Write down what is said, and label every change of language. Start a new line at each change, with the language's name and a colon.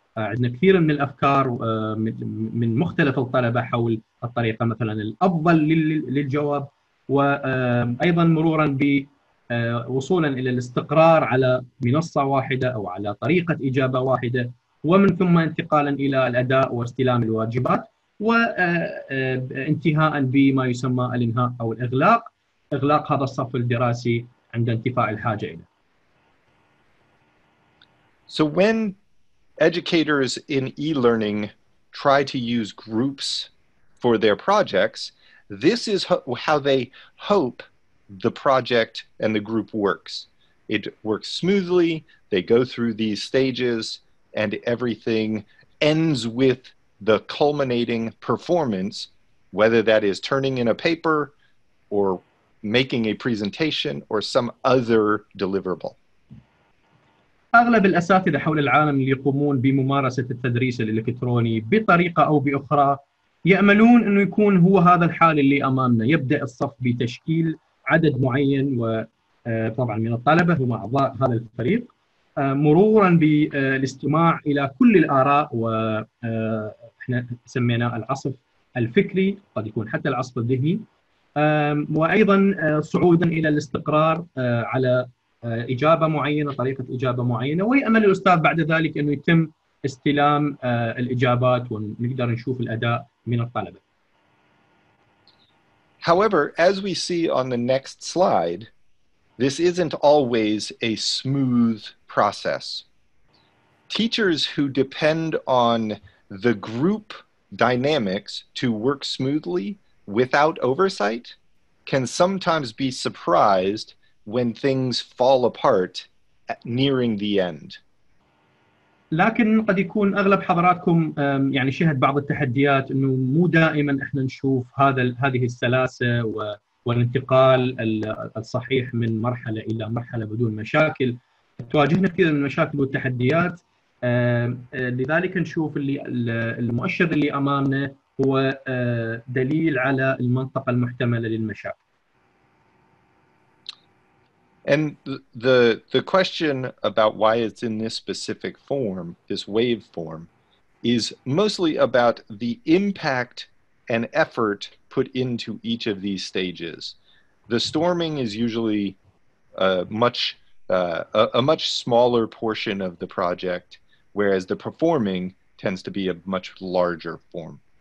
Arabic: عندنا كثير من الأفكار من مختلف الطلبة حول الطريقة مثلا الأفضل للجواب، وأيضا مرورا بوصولا إلى الاستقرار على منصة واحدة أو على طريقة إجابة واحدة، ومن ثم انتقالا إلى الأداء واستلام الواجبات، وانتهاء بما يسمى الإنهاء أو إغلاق هذا الصف الدراسي عند انتفاء الحاجة إليه.
English: So when educators in e-learning try to use groups for their projects, this is how they hope the project and the group works. It works smoothly, they go through these stages, and everything ends with the culminating performance, whether that is turning in a paper or making a presentation or some other deliverable.
Arabic: أغلب الأساتذة حول العالم اللي يقومون بممارسة التدريس الإلكتروني بطريقة أو بأخرى يأملون أنه يكون هو هذا الحال اللي أمامنا، يبدأ الصف بتشكيل عدد معين وطبعا من الطلبة هم أعضاء هذا الفريق، مرورا بالاستماع إلى كل الآراء، وإحنا سميناه العصف الفكري، قد يكون حتى العصف الذهني، وأيضا صعودا إلى الاستقرار على إجابة معينة، طريقة إجابة معينة، ويأمل الأستاذ بعد ذلك أنه يتم استلام الإجابات ونقدر نشوف الأداء من الطلبة.
English: However, as we see on the next slide, this isn't always a smooth process. Teachers who depend on the group dynamics to work smoothly without oversight can sometimes be surprised when things fall apart nearing the end.
Arabic: لكن قد يكون أغلب حضراتكم يعني شهد بعض التحديات، أنه مو دائما إحنا نشوف هذه السلاسة والانتقال الصحيح من مرحلة إلى مرحلة بدون مشاكل. تواجهنا كثير من المشاكل والتحديات، لذلك نشوف المؤشر اللي أمامنا هو دليل على المنطقة المحتملة للمشاكل.
English: And the question about why it's in this specific form, this wave form, is mostly about the impact and effort put into each of these stages. The storming is usually a much smaller portion of the project, whereas the performing tends to be a much larger form.